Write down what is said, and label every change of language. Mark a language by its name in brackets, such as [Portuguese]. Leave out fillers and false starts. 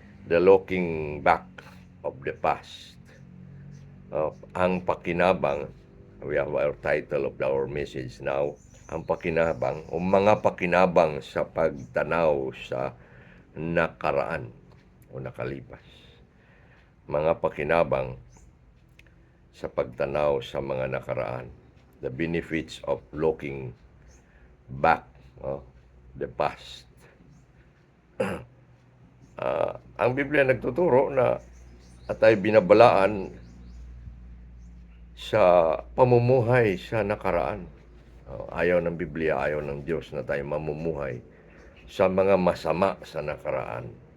[English] The looking back of the past. [Filipino] Ang pakinabang, [English] we have our title of our message now, [Filipino] ang pakinabang o mga pakinabang sa pagtanaw sa nakaraan o nakalipas. Mga pakinabang sa pagtanaw sa mga nakaraan. [English] The benefits of looking back, the past. [Filipino] Ang Biblia nagtuturo na at ay binabalaan sa pamumuhay sa nakaraan. Ayaw ng Biblia, ayaw ng Diyos na tayo mamumuhay sa mga masama sa nakaraan.